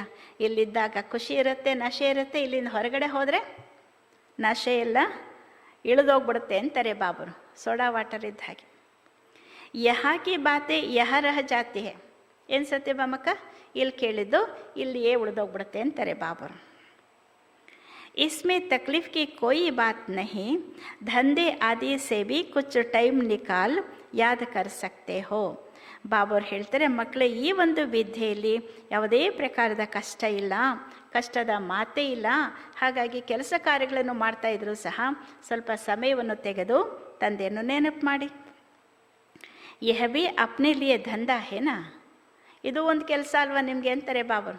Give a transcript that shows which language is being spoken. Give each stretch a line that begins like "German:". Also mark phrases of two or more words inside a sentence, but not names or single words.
Kannada: ಇಲ್ಲಿದ್ದಾಗ ಖುಷಿ ಇರುತ್ತೆ, ನಶೆ ಇರುತ್ತೆ. ಇಲ್ಲಿಂದ ಹೊರಗಡೆ ಹೋದರೆ ನಶೆ ಎಲ್ಲ ಇಳಿದೋಗ್ಬಿಡುತ್ತೆ ಅಂತಾರೆ ಬಾಬರು. ಸೋಡಾ ವಾಟರ್ ಇದ್ದ ಹಾಗೆ.
Hindi: यहाँ की बातें यह रह जाती है.
Kannada: ಏನು ಸತ್ಯ ಬಾಮಕ್ಕ? ಇಲ್ಲಿ ಕೇಳಿದ್ದು ಇಲ್ಲಿಯೇ ಉಳಿದೋಗ್ಬಿಡುತ್ತೆ ಅಂತಾರೆ ಬಾಬರು.
Hindi: इसमें तकलीफ की कोई बात नहीं, धंधे आदि से भी कुछ टाइम निकाल याद कर सकते हो.
Kannada: ಬಾಬರು ಹೇಳ್ತಾರೆ, ಮಕ್ಕಳೇ, ಈ ಒಂದು ವಿದ್ಯೆಯಲ್ಲಿ ಯಾವುದೇ ಪ್ರಕಾರದ ಕಷ್ಟ ಇಲ್ಲ, ಕಷ್ಟದ ಮಾತೇ ಇಲ್ಲ. ಹಾಗಾಗಿ ಕೆಲಸ ಕಾರ್ಯಗಳನ್ನು ಮಾಡ್ತಾಯಿದ್ರು ಸಹ ಸ್ವಲ್ಪ ಸಮಯವನ್ನು ತೆಗೆದು ತಂದೆಯನ್ನು ನೆನಪು ಮಾಡಿ.
Hindi: यह भी अपने लिए धंधा है ना,
Kannada: ಇದು ಒಂದು ಕೆಲಸ ಅಲ್ವಾ ನಿಮಗೆ ಅಂತಾರೆ ಬಾಬರು.